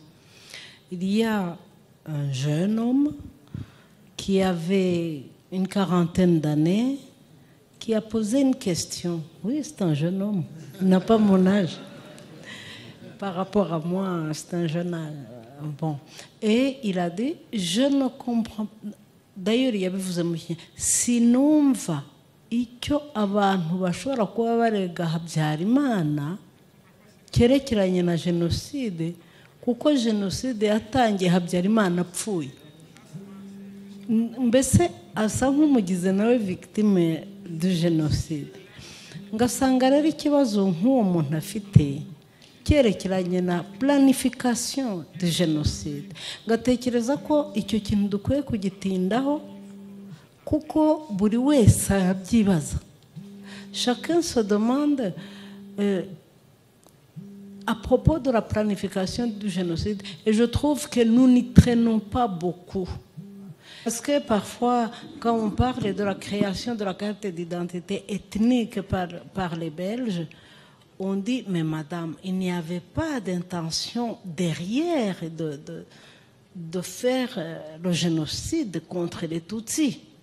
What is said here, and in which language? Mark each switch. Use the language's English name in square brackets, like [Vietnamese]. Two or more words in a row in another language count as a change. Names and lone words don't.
[French] Il y a un jeune homme qui avait une quarantaine d'années, qui a posé une question. Oui, c'est un jeune homme, il n'a pas mon âge. Par rapport à moi, c'est un jeune âge. Bon. Et il a dit, je ne comprends pas. D'ailleurs, il y avait vous aimez. [Kinyarwanda] Sinumva icyo abantu bashobora kuba barega Habyarimana cyerekeranye na jenoside, kuko jenoside yatangiye Habyarimana apfuye. Mbese asa nk'umugize nawe [French] victime de jenoside. [Kinyarwanda] Ngasanga rero ikibazo nk'uwo muntu afite cyerekeranye na [French] planification de jenoside. [Kinyarwanda] Ngatekereza ko icyo kintu dukwiye kugitindaho kuko buri wese abyibaza. [French] Chacun se demande à propos de la planification du génocide, et je trouve que nous n'y traînons pas beaucoup. Parce que parfois, quand on parle de la création de la carte d'identité ethnique par les Belges, on dit, mais madame, il n'y avait pas d'intention derrière de faire le génocide contre les Tutsis.